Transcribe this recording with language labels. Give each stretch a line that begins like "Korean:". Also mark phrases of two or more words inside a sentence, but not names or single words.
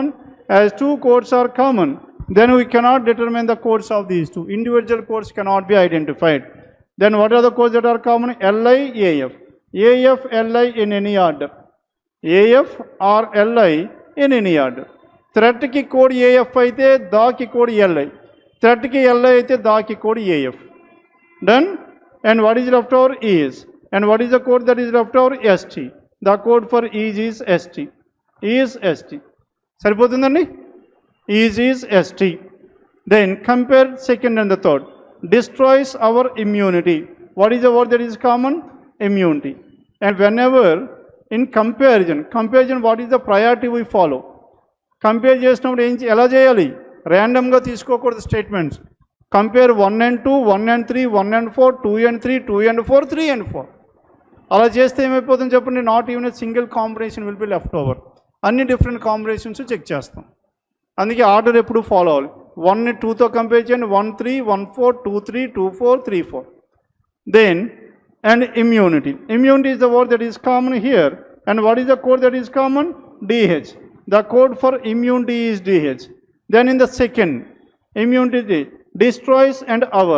English: As 2 codes are common, then we cannot determine the codes of these two. Individual codes cannot be identified. Then what are the codes that are common? LI, AF. AF, LI in any order. AF or LI in any order.
Telugu: థ్రెట్ కి కోడ్ AF అయితే, దా కి కోడ్ LI. థ్రెట్ కి LI అయితే, దా కి కోడ్ AF. డన్?
English: And what is left over? Is. And what is the code that is left over? ST. The code for is ST. Is ST. Saripotundandi? Is ST. Then compare second and the third. Destroys our immunity. What is the word that is common? Immunity. And whenever in comparison, what is the priority we follow?
Telugu: Compare చేసినప్పుడు ఎలా చేయాలి? ర్యాండమ్గా తీసుకోకూడదు స్టేట్మెంట్స్.
English: కంపేర్ 1 and 2, 1 and 3, 1 and 4, 2 and 3, 2 and 4, 3 and 4.
Telugu: అలా చేస్తే ఏమైపోతుంది చెప్పండి?
English: Not even a single combination will be left over.
Telugu: అన్ని
English: different combinations check
Telugu: చేస్తాం. అందుకే ఆర్డర్ ఎప్పుడు ఫాలో అవ్వాలి. 1ని 2తో కంపేర్ చేయండి. 1, 3, 1, 4, 2, 3, 2, 4, 3, 4.
English: Then and immunity. Immunity is the word that is common here. And what is the code that is common? DH. The code for immunity is DH. Then in the second, immunity destroys and our.